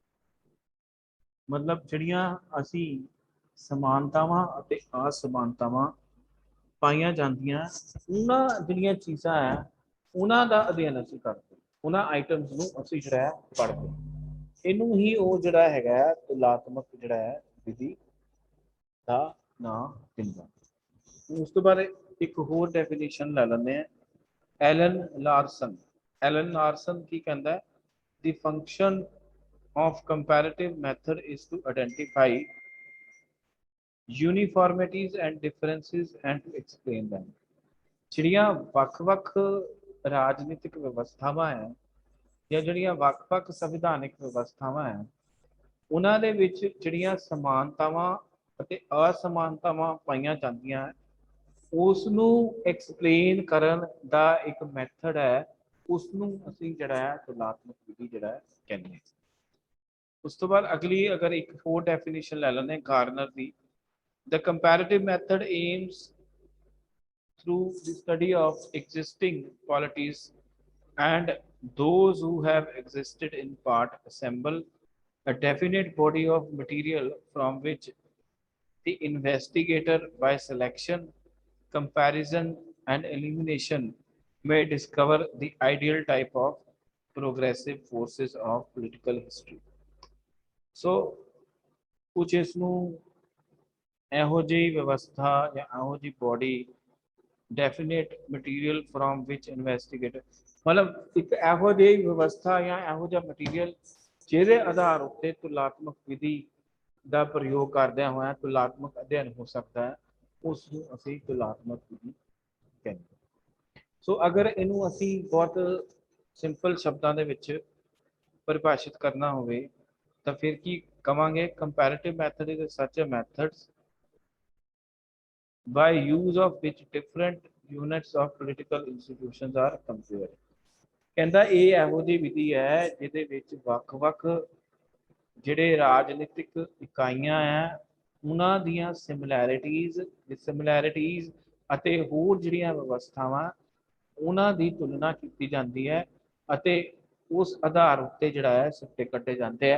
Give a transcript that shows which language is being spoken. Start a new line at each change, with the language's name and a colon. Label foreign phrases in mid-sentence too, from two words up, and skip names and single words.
Punjabi: ਮਤਲਬ ਜਿਹੜੀਆਂ ਅਸੀਂ ਸਮਾਨਤਾਵਾਂ ਅਤੇ ਅਸਮਾਨਤਾਵਾਂ ਪਾਈਆਂ ਜਾਂਦੀਆਂ, ਉਹਨਾਂ ਜਿਹੜੀਆਂ ਚੀਜ਼ਾਂ ਹੈ ਉਹਨਾਂ ਦਾ ਅਧਿਐਨ ਅਸੀਂ ਕਰਦੇ, ਉਹਨਾਂ ਆਈਟਮਸ ਨੂੰ ਅਸੀਂ ਜਿਹੜਾ ਹੈ ਪੜ੍ਹਦੇ। ਇਹਨੂੰ ਹੀ ਉਹ ਜਿਹੜਾ ਹੈਗਾ ਤੁਲਾਤਮਕ ਜਿਹੜਾ ਹੈ ਵਿਧੀ ਦਾ ਨਾਮ ਦਿੰਦਾ। ਉਸ ਤੋਂ ਬਾਅਦ ਇੱਕ ਹੋਰ ਡੈਫੀਨੇਸ਼ਨ ਲੈ ਲੈਂਦੇ ਆ, ਐਲਨ ਲਾਰਸਨ। ਐਲਨ ਲਾਰਸਨ ਕੀ ਕਹਿੰਦਾ?
English: The function of comparative method is to identify uniformities and differences and to explain them।
Punjabi: ਜਿਹੜੀਆਂ ਵੱਖ-ਵੱਖ ਰਾਜਨੀਤਿਕ ਵਿਵਸਥਾਵਾਂ ਹੈ ਜਾਂ ਜਿਹੜੀਆਂ ਵੱਖ-ਵੱਖ ਸੰਵਿਧਾਨਿਕ ਵਿਵਸਥਾਵਾਂ ਹੈ ਉਹਨਾਂ ਦੇ ਵਿੱਚ ਜਿਹੜੀਆਂ ਸਮਾਨਤਾਵਾਂ ਅਤੇ ਅਸਮਾਨਤਾਵਾਂ ਪਾਈਆਂ ਜਾਂਦੀਆਂ ਉਸ ਨੂੰ ਐਕਸਪਲੇਨ ਕਰਨ ਦਾ ਇੱਕ ਮੈਥਡ ਹੈ, ਉਸ ਨੂੰ ਅਸੀਂ ਜਿਹੜਾ ਹੈ ਤੁਲਾਤਮਕ ਵਿਧੀ ਜਿਹੜਾ ਕਹਿੰਦੇ ਹਾਂ। ਉਸ ਤੋਂ ਬਾਅਦ ਅਗਲੀ ਅਗਰ ਇੱਕ ਹੋਰ ਡੈਫੀਨੇਸ਼ਨ ਲੈ ਲੈਂਦੇ ਗਾਰਨਰ ਦੀ,
English: the comparative method aims through the study of existing qualities and those who have existed in part assemble a definite body of material from which the investigator by selection, comparison and elimination may discover the ideal type of progressive forces of political history।
Punjabi: So ਕੁਝ ਇਸ ਨੂੰ ਇਹੋ ਜਿਹੀ ਵਿਵਸਥਾ ਜਾਂ ਇਹੋ ਜਿਹੀ
English: body definite material from which investigator,
Punjabi: ਮਤਲਬ ਇੱਕ ਇਹੋ ਜਿਹੀ ਵਿਵਸਥਾ ਜਾਂ ਇਹੋ ਜਿਹਾ ਮਟੀਰੀਅਲ ਜਿਹਦੇ ਆਧਾਰ ਉੱਤੇ ਤੁਲਾਤਮਕ ਵਿਧੀ ਦਾ ਪ੍ਰਯੋਗ ਕਰਦਿਆਂ ਹੋਇਆ ਤੁਲਾਤਮਕ ਅਧਿਐਨ ਹੋ ਸਕਦਾ ਹੈ, ਉਸ ਨੂੰ ਅਸੀਂ ਤੁਲਾਤਮਕ ਵਿਧੀ ਕਹਿੰਦੇ। ਸੋ ਅਗਰ ਇਹਨੂੰ ਅਸੀਂ ਬਹੁਤ ਸਿੰਪਲ ਸ਼ਬਦਾਂ ਦੇ ਵਿੱਚ ਪਰਿਭਾਸ਼ਿਤ ਕਰਨਾ ਹੋਵੇ ਤਾਂ ਫਿਰ ਕੀ ਕਵਾਂਗੇ?
English: comparative method is such a methods by use of which different units of political institutions are compared।
Punjabi: ਕਹਿੰਦਾ ਇਹ ਇਹੋ ਜਿਹੀ ਵਿਧੀ ਹੈ ਜਿਹਦੇ ਵਿੱਚ ਵੱਖ-ਵੱਖ ਜਿਹੜੇ ਰਾਜਨੀਤਿਕ ਇਕਾਈਆਂ ਹੈ ਉਹਨਾਂ ਦੀਆਂ ਸਿਮਿਲੈਰਿਟੀਜ਼ ਅਤੇ ਹੋਰ ਜਿਹੜੀਆਂ ਵਿਵਸਥਾਵਾਂ ਉਹਨਾਂ ਦੀ ਤੁਲਨਾ ਕੀਤੀ ਜਾਂਦੀ ਹੈ ਅਤੇ ਉਸ ਆਧਾਰ ਉੱਤੇ ਜਿਹੜਾ ਹੈ ਸਿੱਟੇ ਕੱਢੇ ਜਾਂਦੇ ਆ।